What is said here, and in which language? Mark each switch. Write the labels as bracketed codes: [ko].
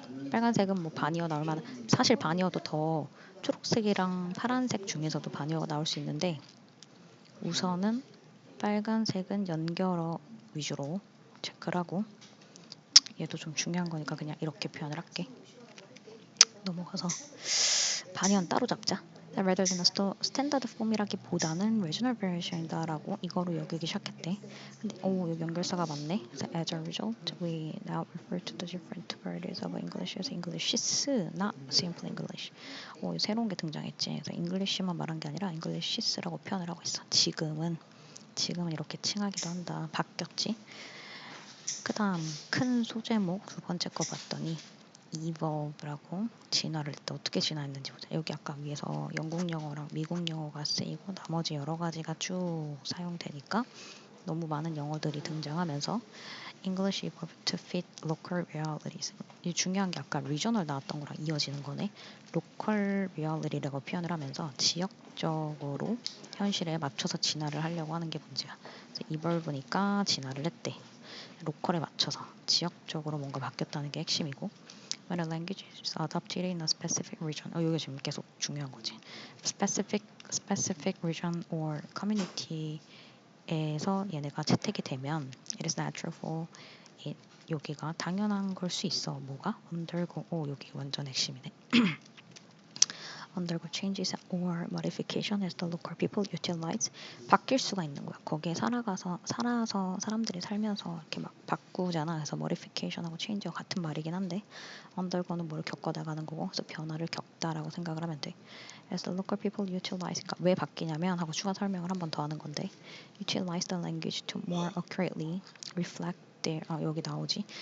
[ko] 빨간색은 뭐 바니어 나올 만한, 사실 바니어도 더 초록색이랑 파란색 중에서도 바니어가 나올 수 있는데 우선은 빨간색은 연결어 위주로 체크를 하고 얘도 좀 중요한 거니까 그냥 이렇게 표현을 할게. 넘어가서 반의원 따로 잡자. [en] Rather than a standard form이라기보다는 regional variation이다라고 [ko] 이거로 여기기 시작했대. 근데 여기 연결사가 맞네. [en] So as a result, we now refer to the different varieties of English as Englishes, not simple English. [ko] 새로운 게 등장했지. 그래서 English만 말한 게 아니라 Englishes라고 표현을 하고 있어. 지금은 이렇게 칭하기도 한다. 바뀌었지. 그 다음 큰 소제목 두 번째 거 봤더니 evolve라고 진화를 했다. 어떻게 진화했는지 보자. 여기 아까 위에서 영국 영어랑 미국 영어가 쓰이고 나머지 여러 가지가 쭉 사용되니까 너무 많은 영어들이 등장하면서 [en] English evolved to fit local realities. [ko] 이 중요한 게 아까 regional 나왔던 거랑 이어지는 거네. local reality라고 표현을 하면서 지역적으로 현실에 맞춰서 진화를 하려고 하는 게 문제야. 그래서 evolve니까 진화를 했대. 로컬에 맞춰서 지역적으로 뭔가 바뀌었다는 게 핵심이고 [en] when a language is adopted in a specific region [ko] 이게 지금 계속 중요한 거지. specific region or community에서 얘네가 채택이 되면 [en] it is natural for it [ko] 여기가 당연한 걸 수 있어. 뭐가? undergo 여기 완전 핵심이네. [en] undergo changes or modification as the local people utilize [ko] 바뀔 수가 있는 거야. 거기에 살아서 사람들이 살면서 이렇게 막 바꾸잖아. 그래서 modification하고 change가 같은 말이긴 한데 undergo는 뭘 겪어나가는 거고 그래서 변화를 겪다라고 생각을 하면 돼. [en] as the local people utilize [ko] 그러니까 왜 바뀌냐면 하고 추가 설명을 한 번 더 하는 건데 [en] utilize the language to more accurately reflect their [ko] 여기 나오지.